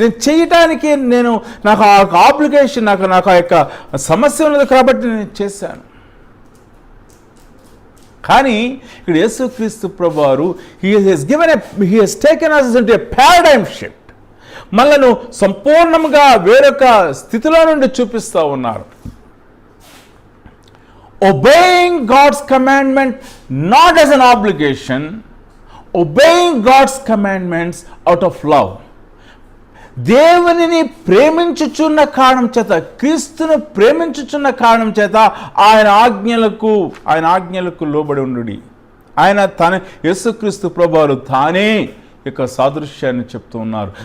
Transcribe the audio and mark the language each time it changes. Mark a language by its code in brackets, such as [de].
[te] నేను చేయటానికి నాకు ఆ ఆబ్లిగేషన్, నాకు ఆ యొక్క సమస్య ఉన్నది కాబట్టి నేను చేశాను. కానీ ఇక్కడ యేసుక్రీస్తు ప్రభువారు [en] He has taken us into a paradigm shift. [te] మనలను సంపూర్ణంగా వేరొక స్థితిలో నుండి చూపిస్తూ ఉన్నారు. [en] Obeying God's commandment not as an obligation, obeying God's commandments out of love. [te] దేవునిని ప్రేమించుచున్న కారణం చేత, క్రీస్తును ప్రేమించుచున్న కారణం చేత ఆయన ఆజ్ఞలకు లోబడి ఉండుడి. ఆయన యేసుక్రీస్తు ప్రభువారు తానే యొక్క సాదృశ్యాన్ని చెప్తూ ఉన్నారు.